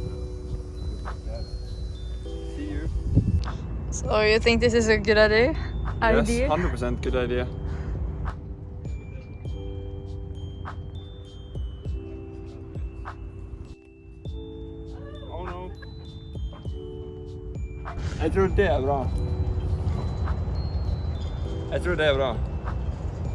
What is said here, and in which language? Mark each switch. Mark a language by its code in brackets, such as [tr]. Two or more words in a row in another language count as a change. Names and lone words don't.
[en] See you. So you think this is a good idea? Yes, 100% good idea. Oh no. [no] Jeg tror det er bra. Jeg tror det er bra.